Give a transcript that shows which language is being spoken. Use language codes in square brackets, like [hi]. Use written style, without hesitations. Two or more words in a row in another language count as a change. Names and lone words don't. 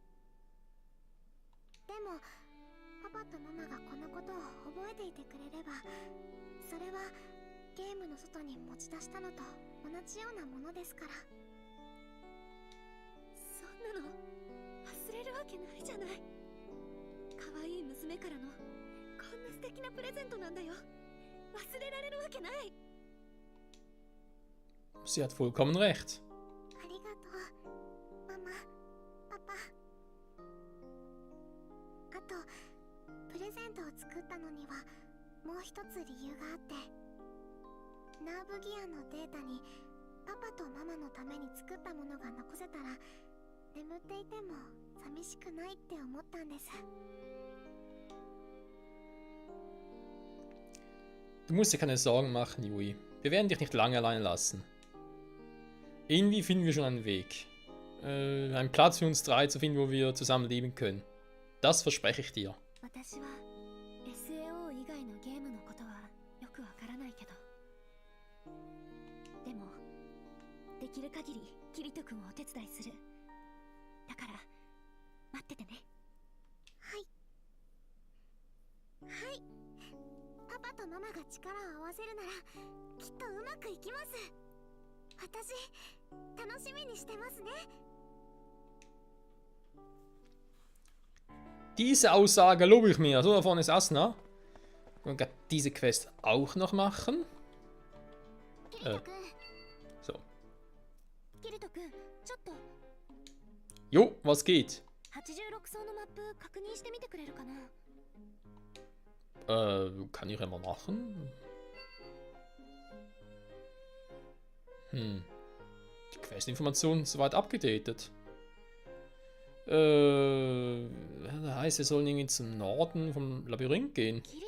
[ja] でもパパとママがこのことを覚えていてくれれば、それはゲームの外に持ち出したのと同じようなものですから。そんなの忘れるわけないじゃない。可愛い娘からのこんな素敵なプレゼントなんだよ。忘れられるわけない。 [de] Sie hat vollkommen recht. [ja] ありがとう、ママ、パパ。あと、プレゼントを作ったのにはもう一つ理由があって、ナーブギアのデータにパパとママのために作ったものが残せたら、眠っていても寂しくないって思ったんです。 [de] Du musst dir keine Sorgen machen, Yui. Wir werden dich nicht lange allein lassen. Irgendwie finden wir schon einen Weg. Einen Platz für uns 3 zu finden, wo wir zusammen leben können. Das verspreche ich dir. [ja] 私は SAO 以外のゲームのことはよくわからないけど、でもできる限りキリト君をお手伝いする。だから待っててね。はいはい。パパとママが力を合わせるならきっとうまくいきます。私楽しみにしてますね。 [de] Diese Aussage lobe ich mir. So, da vorne ist Asuna. Und gerade diese Quest auch noch machen. So. Jo, was geht? [ja] 86 層のマップ確認してみてくれるかな。 [de] Kann ich immer machen? Die Questinformation ist soweit abgedatet. Da heißt, wir sollen irgendwie zum Norden vom Labyrinth gehen.